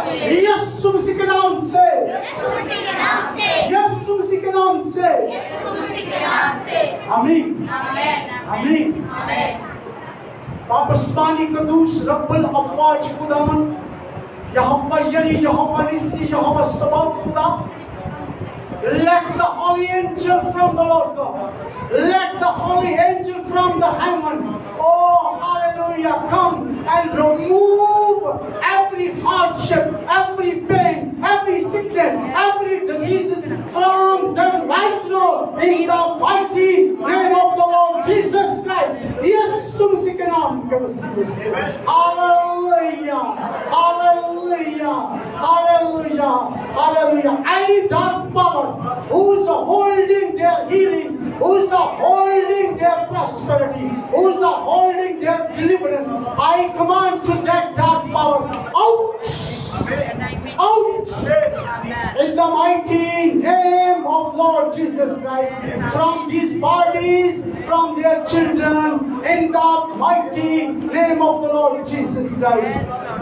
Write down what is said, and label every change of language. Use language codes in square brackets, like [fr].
[hi] यीशु मसीह के नाम से, यीशु मसीह के नाम से आमीन, आमीन। पापस्तानी कदूस रब्बुल अफ़वाज खुदावन, यहोवा यरी, यहोवा निस्सी, यहोवा सबात खुदा। [en] Let the holy angel from the Lord God, let the holy angel from the heaven, oh hallelujah, come and remove every hardship, every pain, every sickness, every disease from them right now in the mighty name of the Lord Jesus Christ. [hi] यीशु मसीह के नाम के वसीले से hallelujah, hallelujah, hallelujah, hallelujah. [en] Any dark power who's holding their healing, who's holding their prosperity, who's holding their deliverance, I command to that dark power out, out, in the mighty name of Lord Jesus Christ, from these bodies, from their children, in the mighty name of the Lord Jesus Christ.